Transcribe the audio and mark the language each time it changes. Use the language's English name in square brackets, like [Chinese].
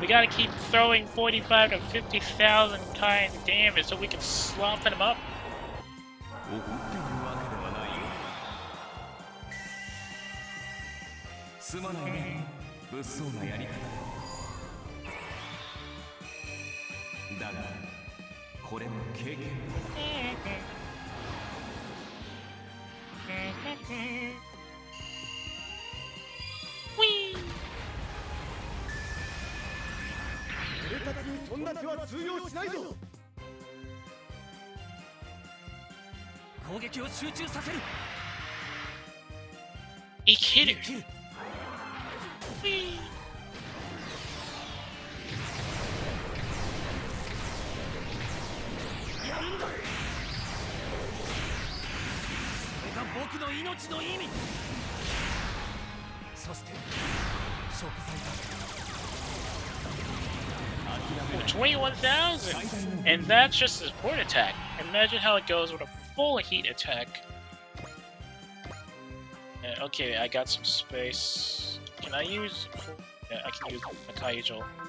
[English] We gotta keep throwing 45 to 50,000 times damage so we can soften him up. [Japanese] 怒っているわけではないよすまないね物騒なやり方だがこれも経験俺たちにそんな手は通用しないぞ攻撃を集中させる [English] He hit it. Whee. [Japanese] やるんだそれが僕の命の意味そして食材だ [English] Ooh, 21,000! And that's just a support attack. Imagine how it goes with a full heat attack. Okay, I got some space. Can I use... Yeah, I can use a Kaijo.